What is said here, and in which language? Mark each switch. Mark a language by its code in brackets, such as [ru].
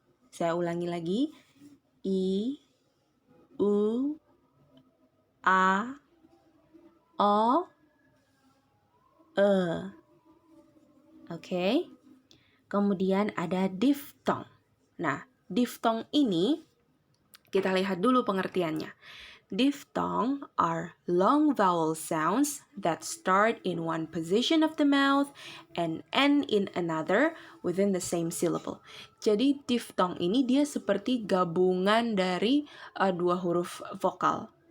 [id] Saya ulangi lagi. I, U, A, O, E. Oke. Kemudian ada diftong. Nah, diftong ini kita lihat dulu pengertiannya. [en] Diphthong are long vowel sounds that start in one position of the mouth and end in another within the same syllable. [id] Jadi diphthong ini dia seperti gabungan dari dua huruf vokal.